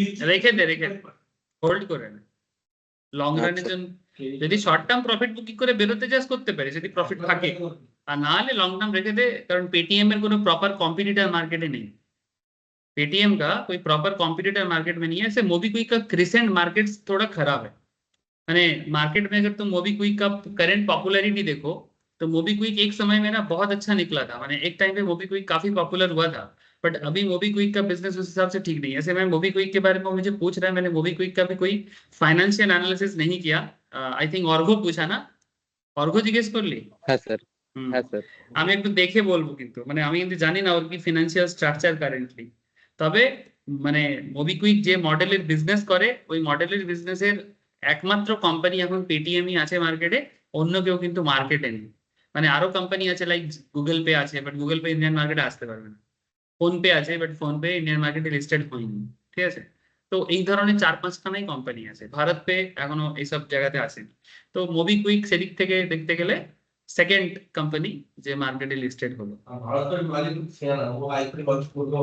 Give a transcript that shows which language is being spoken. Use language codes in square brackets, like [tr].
[bn] রেখে দে হোল্ড করে না, লং রানের জন্য যদি শর্ট টার্ম প্রফিট বুকিং করে বেরোতে চাস করতে পারিস যদি প্রফিট থাকে, আর না হলে লং টাर्म [hi] रखे दे। कारण पेटीएम में কোনো प्रॉपर कॉम्पिटिटर मार्केट ही नहीं, पेटीएम का कोई प्रॉपर कॉम्पिटिटर मार्केट में नहीं है। ऐसे मोबीक्विक का क्रिसेंट मार्केट थोड़ा खराब है। मैंने मार्केट में अगर तुम मोबीक्विक का करंट पॉपुलैरिटी देखो तो मोबीक्विक एक समय में ना बहुत अच्छा निकला था। मैंने एक टाइम पे मोबीक्विक काफी पॉपुलर हुआ था, बट अभी मोबीक्विक का बिजनेस उस हिसाब से ठीक नहीं है। ऐसे मैं मोबीक्विक के बारे में मुझे पूछ रहा है, मैंने मोबीक्विक का भी कोई फाइनेंशियल एनालिसिस नहीं किया। [en] I think [hi] ऑर्गो पूछा ना, [bn] অর্ঘ্য জিজ্ঞেস করলি? হ্যাঁ স্যার, হ্যাঁ স্যার। আমি একটু দেখে বলবো, কিন্তু মানে আমি কিন্তু জানি না ওর কি ফিনান্সিয়াল স্ট্রাকচার কারেন্টলি। তবে মানে মোবিকুইক যে মডেলের বিজনেস করে ওই মডেলের বিজনেসের একমাত্র কোম্পানি এখন পেটিএমই আছে মার্কেটে, অন্য কেউ কিন্তু মার্কেটে নেই। মানে আরো কোম্পানি আছে লাইক গুগল পে আছে, বাট গুগল পে ইন্ডিয়ান মার্কেটে আসতে পারবে না। ফোন পে আছে, বাট ফোন পে ইন্ডিয়ান মার্কেটে লিস্টেড হয়নি, ঠিক আছে। তো এই ধরনের 4-5খানাই কোম্পানি আছে, ভারত পে এখনো এইসব জায়গাতে আসেনি। তো মোবিকুইক সেদিক থেকে দেখতে গেলে [hi] सेकंड कंपनी जे मार्केट लिस्टेड হলো [bn] ভারতের মালিক ছিল না, ও আইপি লঞ্চ করলো।